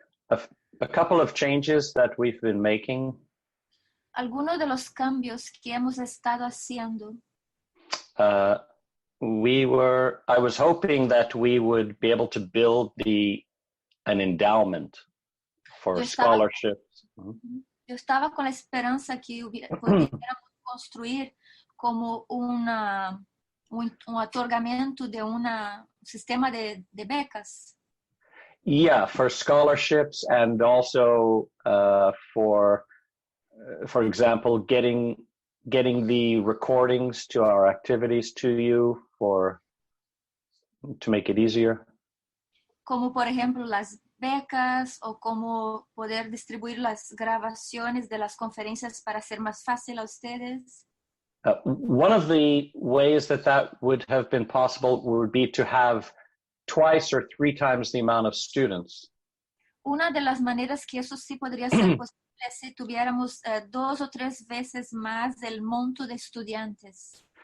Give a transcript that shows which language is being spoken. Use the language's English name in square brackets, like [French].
[English] A couple of changes that we've been making. [Spanish] Algunos de los cambios que hemos estado haciendo. [English] I was hoping that we would be able to build an endowment for scholarships. [Spanish] Yo estaba con la esperanza que pudiéramos construir como un otorgamiento de un sistema de becas. [English] Yeah, for scholarships and also for example, getting the recordings to our activities to you to make it easier. [Spanish] Como por ejemplo las becas o como poder distribuir las grabaciones de las conferencias para hacer más fácil a ustedes. [English] One of the ways that would have been possible would be to have twice or three times the amount of students. [Spanish] Una de las maneras que eso sí podría ser posible es si tuviéramos 2 o 3 veces más del monto de estudiantes.